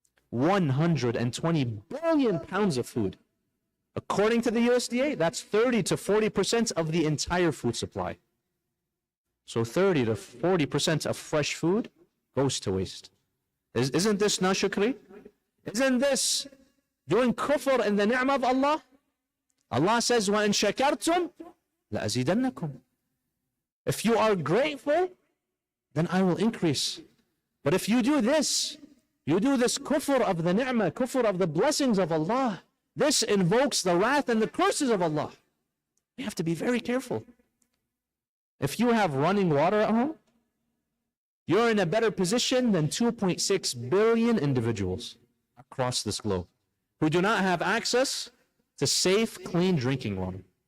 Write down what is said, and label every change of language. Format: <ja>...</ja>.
<en>120 billion pounds of food. According to the USDA, that's 30 to 40% of the entire food supply. So 30 to 40% of fresh food goes to waste. Isn't this nashukri? Isn't this doing kufr in the ni'mah of Allah? Allah says,</en> <ar>وَإِن شَكَرْتُمْ لَأَزِيدَنَّكُمْ.</ar> <en>If you are grateful, then I will increase. But if you do this kufr of the ni'mah, kufr of the blessings of Allah, this invokes the wrath and the curses of Allah. We have to be very careful. If you have running water at home, you're in a better position than 2.6 billion individuals across this globe who do not have access to safe, clean drinking water.</en>